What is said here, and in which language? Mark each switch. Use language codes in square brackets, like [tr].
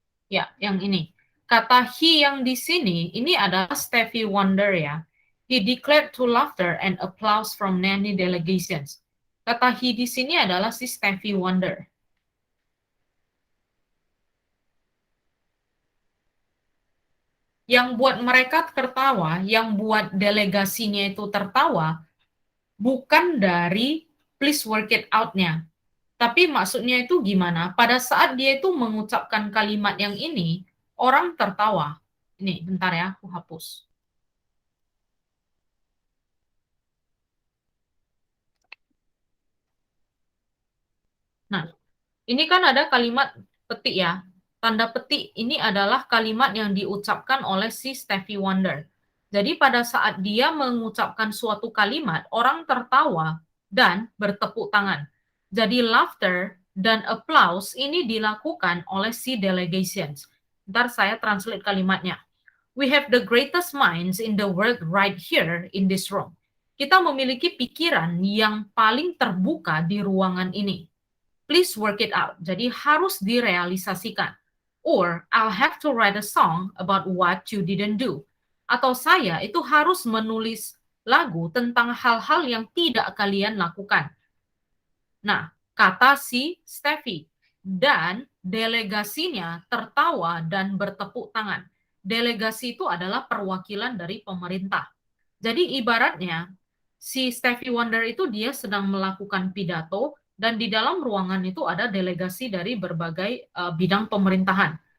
[id] Ya, yang ini. Kata he yang di sini, ini adalah Stevie Wonder ya. [en] He declared to laughter and applause from many delegations. [id] Kata he di sini adalah si Stevie Wonder. Yang buat mereka tertawa, yang buat delegasinya itu tertawa, bukan dari [en] please work it out- [id] nya. Tapi maksudnya itu gimana? Pada saat dia itu mengucapkan kalimat yang ini, orang tertawa. Ini, bentar ya, aku hapus. Nah, ini kan ada kalimat petik ya. Tanda petik ini adalah kalimat yang diucapkan oleh si Stevie Wonder. Jadi pada saat dia mengucapkan suatu kalimat, orang tertawa dan bertepuk tangan. Jadi laughter dan applause ini dilakukan oleh si delegations. Ntar saya translate kalimatnya. [en] We have the greatest minds in the world right here in this room. [id] Kita memiliki pikiran yang paling terbuka di ruangan ini. [en] Please work it out. [id] Jadi harus direalisasikan. [en] Or I'll have to write a song about what you didn't do. [id] Atau saya itu harus menulis lagu tentang hal-hal yang tidak kalian lakukan. Nah, kata si Steffi. Dan delegasinya tertawa dan bertepuk tangan. Delegasi itu adalah perwakilan dari pemerintah. Jadi ibaratnya si Stevie Wonder itu dia sedang melakukan pidato dan di dalam ruangan itu ada delegasi dari berbagai bidang pemerintahan.